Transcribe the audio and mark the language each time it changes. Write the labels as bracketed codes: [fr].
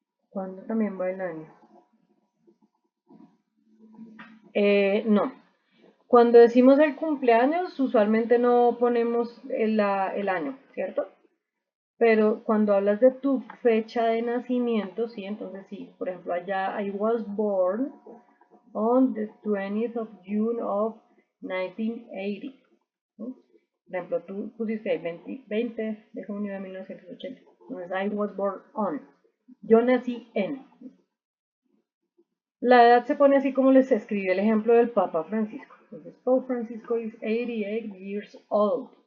[es] ¿Cuándo también va el año? No. Cuando decimos el cumpleaños, usualmente no ponemos el año, ¿cierto? Pero cuando hablas de tu fecha de nacimiento, sí, entonces sí. Por ejemplo, allá [en] I was born on the 20th of June of 1980. [es] ¿No? Por ejemplo, tú pusiste el 20 de junio de 1980. Entonces, [en] I was born on. [es] Yo nací en. La edad se pone así como les escribe el ejemplo del Papa Francisco. [en] Entonces, Pope Francisco is 88 years old.